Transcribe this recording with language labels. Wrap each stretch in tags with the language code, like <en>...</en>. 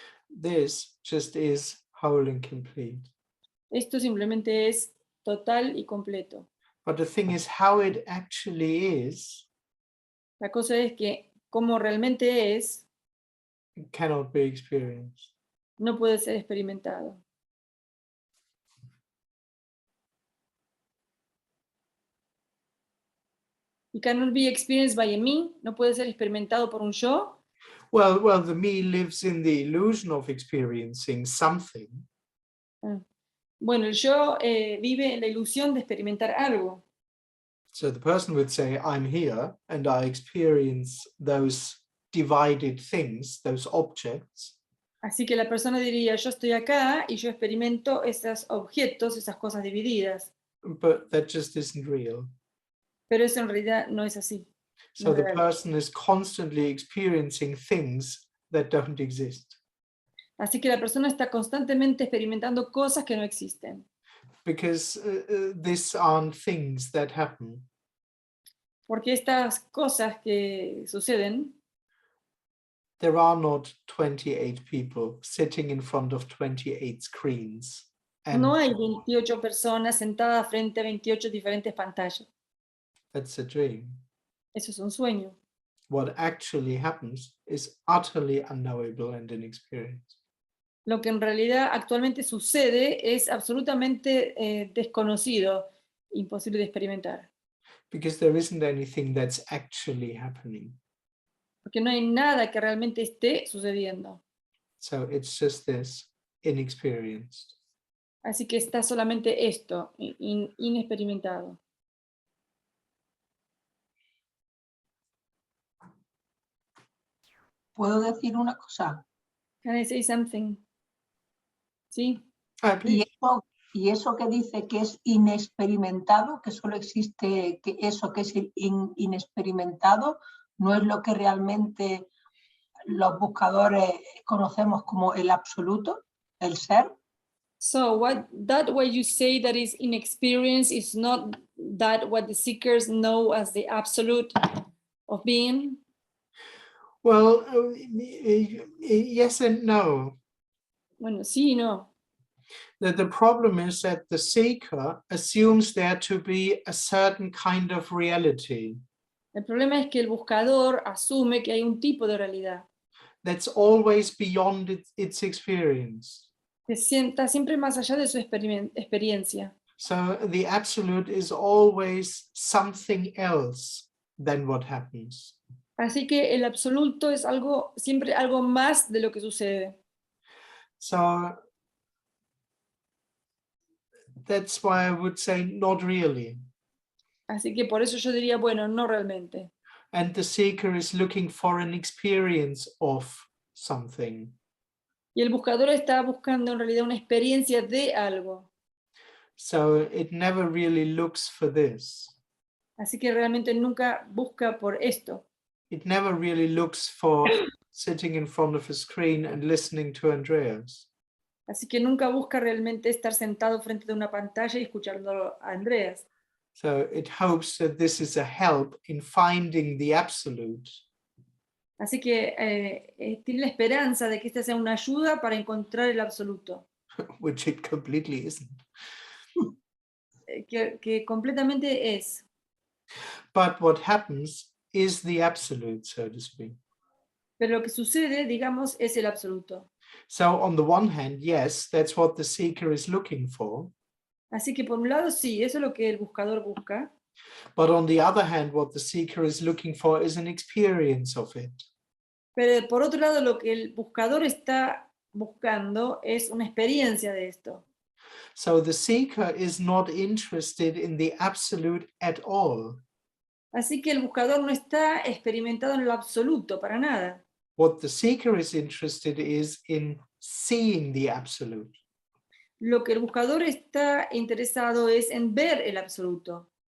<en>This just is whole and complete.</en> <es>Esto simplemente es total y completo.</es> <en>But the thing is, how it actually is</en> <es>La cosa es que como realmente es,</es> <en>cannot be experienced.</en> <es>no puede ser experimentado.</es> <en>It cannot be experienced by a me,</en> <es>no puede ser experimentado por un yo.</es> <en>Well, the me lives in the illusion of experiencing something.</en> <es>Bueno, el yo vive en la ilusión de experimentar algo.</es> <en>So the person would say, I'm here and I experience those divided things, those objects.</en> <es>Así que la persona diría, yo estoy acá y yo experimento esos objetos, esas cosas divididas.</es> <en>But that just isn't real.</en> <es>Pero eso en realidad no es así.</es> <en>So</en> <es>No es</es> <en>the</en> <es>real.</es> <en>person is constantly experiencing things that don't exist.</en> <es>Así que la persona está constantemente experimentando cosas que no existen.</es> <en>Because these aren't things that happen.</en> <es>Porque estas cosas que suceden,</es> <en>There are not 28 people sitting in front of 28 screens. And</en> <es>no hay 28 personas sentadas frente a 28 diferentes pantallas.</es> <en>that's a dream.</en> <es>Eso es un sueño.</es> <en>What actually happens is utterly unknowable and inexperienced.</en> <es>Lo que en realidad actualmente sucede es absolutamente desconocido, imposible de experimentar.</es> <en>Because there isn't anything that's actually happening.</en> <es>Porque no hay nada que realmente esté sucediendo.</es> <en>So it's just this, inexperienced.</en> <es>Así que está solamente esto, inexperimentado. ¿Puedo decir una cosa?</es> <en>Can I say something? ¿Sí?</en> <es>Y eso que dice que es inexperimentado, que solo existe que eso que es inexperimentado, no es lo que realmente los buscadores conocemos como el absoluto, el ser.</es> <en>So that way you say that is inexperience is not that what the seekers know as the absolute of being? Well, yes and no.</en> <es>Bueno, sí y no.</es> <en>The problem is that the seeker assumes there to be a certain kind of reality.</en> <es>El problema es que el buscador asume que hay un tipo de realidad</es> <en>That's always beyond its experience.</en> <es>que está siempre más allá de su experiencia.</es> <en>So the absolute is always something else than what happens.</en> <es>Así que el absoluto es siempre algo más de lo que sucede.</es> <en>So that's why I would say not really.</en> <es>Así que por eso yo diría, bueno, no realmente.</es> <en>And the seeker is looking for an experience of something.</en> <es>Y el buscador está buscando en realidad una experiencia de algo.</es> <en>So it never really looks for this.</en> <es>Así que realmente nunca busca por esto.</es> <en>It never really looks for sitting in front of a screen and listening to Andreas.</en> <es>Así que nunca busca realmente estar sentado frente de una pantalla y escuchando a Andreas.</es> <en>So it hopes that this is a help in finding the absolute.</en> <es>Así que tiene la esperanza de que esta sea una ayuda para encontrar el absoluto.</es> <en>Which it completely isn't.</en> <es>Que completamente es.</es> <en>But what happens is the absolute, so to speak.</en> <es>Pero lo que sucede, digamos, es el absoluto.</es> <en>So on the one hand, yes, that's what the seeker is looking for.</en> <es>Así que por un lado sí, eso es lo que el buscador busca.</es> <en>But on the other hand, what the seeker is looking for is an experience of it.</en> <es>Pero por otro lado, lo que el buscador está buscando es una experiencia de esto.</es> <en>So the seeker is not interested in the absolute at all.</en> <es>Así que el buscador no está experimentado en lo absoluto, para nada.</es> <en>What the seeker is interested is in seeing the absolute.</en> <es>Lo que el buscador está interesado es en ver el absoluto.</es>